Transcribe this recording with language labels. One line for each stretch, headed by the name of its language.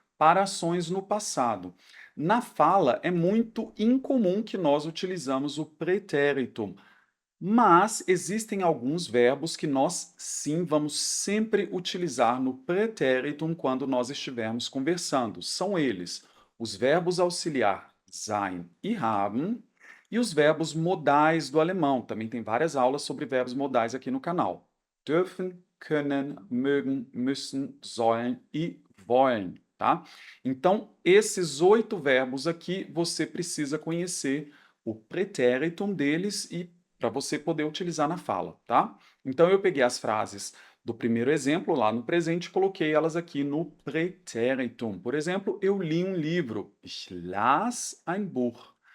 Portuguese: Para ações no passado. Na fala, é muito incomum que nós utilizamos o pretéritum, mas existem alguns verbos que nós sim vamos sempre utilizar no pretéritum quando nós estivermos conversando. São eles os verbos auxiliar sein e haben e os verbos modais do alemão. Também tem várias aulas sobre verbos modais aqui no canal.
German: Dürfen, können, mögen, müssen, sollen e wollen, tá?
Portuguese: Então, esses 8 verbos aqui você precisa conhecer o pretéritum deles e para você poder utilizar na fala, tá? Então eu peguei as frases do primeiro exemplo lá no presente e coloquei elas aqui no pretéritum. Por exemplo, eu li um livro.
German: Ich las ein Buch.